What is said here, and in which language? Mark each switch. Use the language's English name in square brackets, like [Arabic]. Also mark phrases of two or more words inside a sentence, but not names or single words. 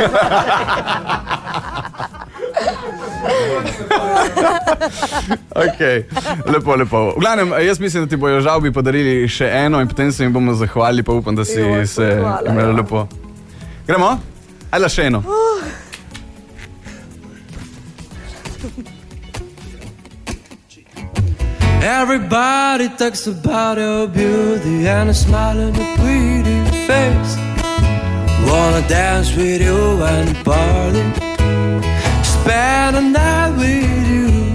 [Slovenian] Okay. Lepo. V glavnem, jaz mislim, da ti bojo žalbi podarili še eno in potem se jim bomo zahvalili, pa upam, da si se imela lepo. Gremo? Ajde še eno. [English] Everybody talks about your beauty and a smile on your pretty face. Wanna dance with you and party, spend a night with you.